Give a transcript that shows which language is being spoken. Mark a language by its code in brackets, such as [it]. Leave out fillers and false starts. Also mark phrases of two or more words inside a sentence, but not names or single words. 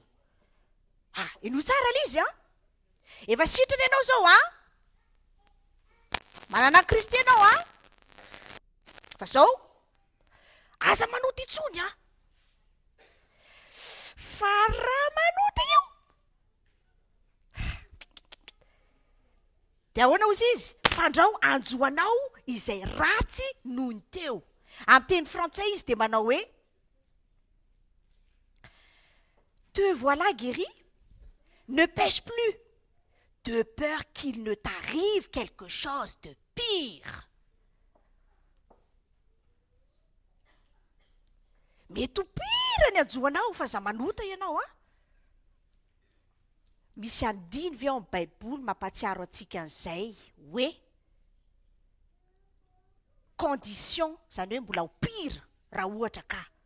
[mg] Ino tsara le izy efa sitrana ianao zao manana Kristy ianao fa zao aza manota intsony fa raha manota io dia ahoana ozy izy? Fandrao anjoanao izay ratsy noho ny teo. Amin'ny teny frantsay izy dia manao hoe [fr] te voilà guéri, ne pêche plus, de peur qu'il ne t'arrive quelque chose de pire. [mg] Mety ho pire ny anjoanao fa za manota ianao Misy andiny ve ao amin'ny Baiboly mampatsiaro antsika an'izay hoe condition, zany hoe mbola ho pire raha ohatra ka.